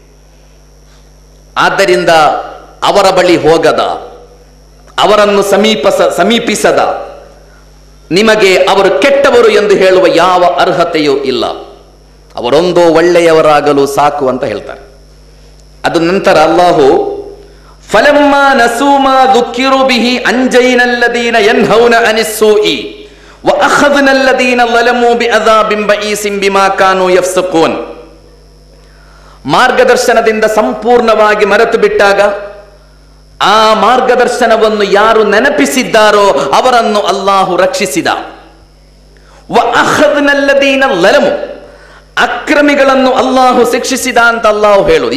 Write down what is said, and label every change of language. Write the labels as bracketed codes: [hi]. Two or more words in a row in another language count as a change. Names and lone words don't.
[kn] ಆದ್ದರಿಂದ ಅವರ ಬಳಿ ಹೋಗದ, ಅವರನ್ನು ಸಮೀಪಿಸದ ನಿಮಗೆ ಅವರು ಕೆಟ್ಟವರು ಎಂದು ಹೇಳುವ ಯಾವ ಅರ್ಹತೆಯೂ ಇಲ್ಲ. ಅವರೊಂದು ಒಳ್ಳೆಯವರಾಗಲು ಸಾಕು ಅಂತ ಹೇಳ್ತಾರೆ. ಅದು ನಂತರ ಅಲ್ಲಾಹು [ar] فلما نسوا ما ذكروا به أنجينا الذين ينهون عن السوء وأخذنا الذين ظلموا بعذاب بئيس بما كانوا يفسقون. [kn] ಮಾರ್ಗದರ್ಶನದಿಂದ ಸಂಪೂರ್ಣವಾಗಿ ಮರೆತು ಬಿಟ್ಟಾಗ ಆ ಮಾರ್ಗದರ್ಶನವನ್ನು ಯಾರು ನೆನಪಿಸಿದ್ದಾರೋ ಅವರನ್ನು ಅಲ್ಲಾಹು ರಕ್ಷಿಸಿದ. [ar] وأخذنا الذين ظلموا, [kn] ಅಕ್ರಮಿಗಳನ್ನು ಅಲ್ಲಾಹು ಶಿಕ್ಷಿಸಿದ ಅಂತ ಅಲ್ಲಾಹು ಹೇಳುವುದು.